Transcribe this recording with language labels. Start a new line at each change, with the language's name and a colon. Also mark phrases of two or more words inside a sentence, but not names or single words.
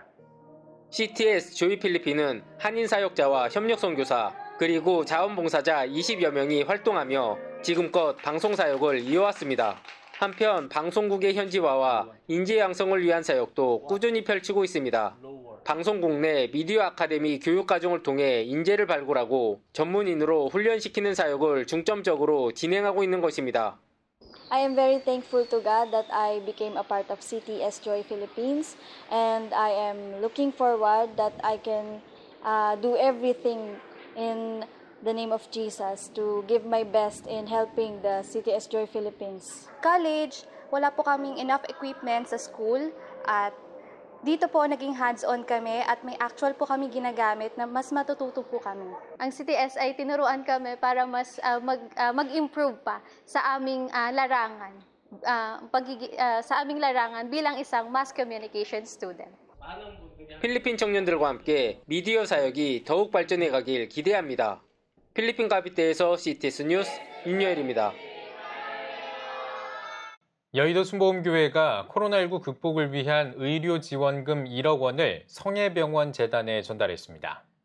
Korean: CTS 조이 필리핀은 한인 사역자와 협력 선교사 그리고 자원봉사자 20여 명이 활동하며 지금껏 방송 사역을 이어왔습니다. 한편 방송국의 현지화와 인재 양성을 위한 사역도 꾸준히 펼치고 있습니다. 방송국 내 미디어 아카데미 교육과정을 통해 인재를 발굴하고 전문인으로 훈련시키는 사역을 중점적으로 진행하고 있는 것입니다.
English: I am very thankful to God that I became a part of CTS Joy Philippines, and I am looking forward that I can do everything in the name of Jesus to give my best in helping the CTS Joy Philippines. College,
Filipino: wala po kaming
English: enough equipment
Filipino: sa school at dito po naging hands-on kami at may actual po kami ginagamit na mas matututo po kami. Ang CTS ay tinuruan kami para mas mag-improve pa sa aming larangan. Sa aming larangan bilang isang
English: mass communication student.
Korean: 필리핀 청년들과 함께 미디어 사역이 더욱 발전해 가길 기대합니다. 필리핀 가비떼에서 CTS 뉴스 윤여일입니다. 여의도 순복음교회가 코로나19 극복을 위한 의료 지원금 1억 원을 성혜병원 재단에 전달했습니다.